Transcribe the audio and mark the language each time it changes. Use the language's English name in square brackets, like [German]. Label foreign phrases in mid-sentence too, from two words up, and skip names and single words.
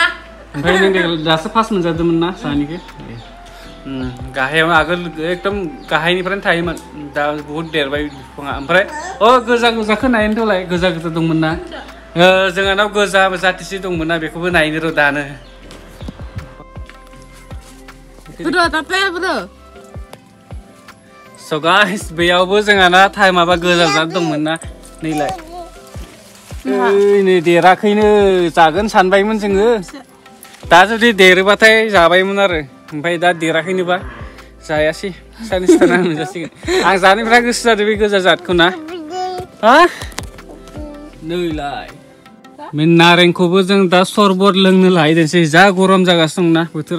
[Bodo] ओमफ्राय नों दासो फार्स्ट मोनजादोंमोन ना सानिखौ? गाहायावनो आगोल एकदम गाहायनिफ्रायनो थायोमोन दा बहुत देरबाय बिफाङा ओमफ्राय गोजा गोजाखौ नायनोथ'लाय गोजा गोजा दंमोन ना जोंहानाव गोजा जाथिसे दंमोन ना बेखौबो नायनो र' दानो [Indonesian] Bro, tapi ya bro. [English] So guys, [Bodo] बेयावबो जोंहाना माबा गोजा जात दंमोन ना नैलाय नै देराखैनो जागोन सानबायमोन जोङो दा जुदि देरोबाथाय जाबायमोन आरो ओमफ्राय दा देराखैनोबा जायासै सानैसो थानानै मोनजासिगोन आं जानो बिराद गोसो जादों बे गोजा जातखौ ना हा नैलाय बे नारेंखौबो जों दा सरबत लोंनो लाहैदोंसै जा गरम जागासिनो दंना बोथोरा